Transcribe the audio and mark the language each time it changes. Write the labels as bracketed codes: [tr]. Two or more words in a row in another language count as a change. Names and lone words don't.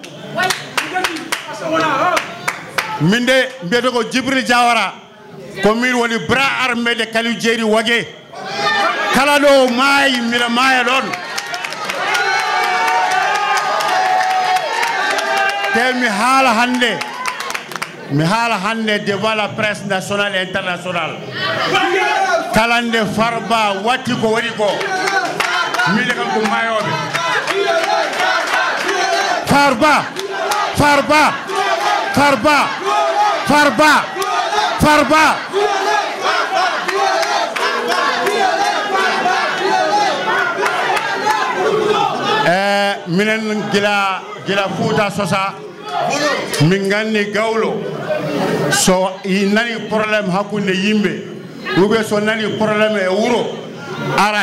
[ff] min de mbiyete ko Djibril Diawara ko min woni [fr] bras armé de [ff] Kalilou Djeydi Wagué kala ɗo maayi mbiɗa maaya ɗon te mi haala hande [fr] devant la presse nationale et internationale [ff] kala nde Farba watti ko waɗi ko miɗe kam ko maayoɓe Farba minen gila Fouta sosa min gandi gawlo so nani probléme hakkunde yimɓe ɓe so nani probléme e wuro ara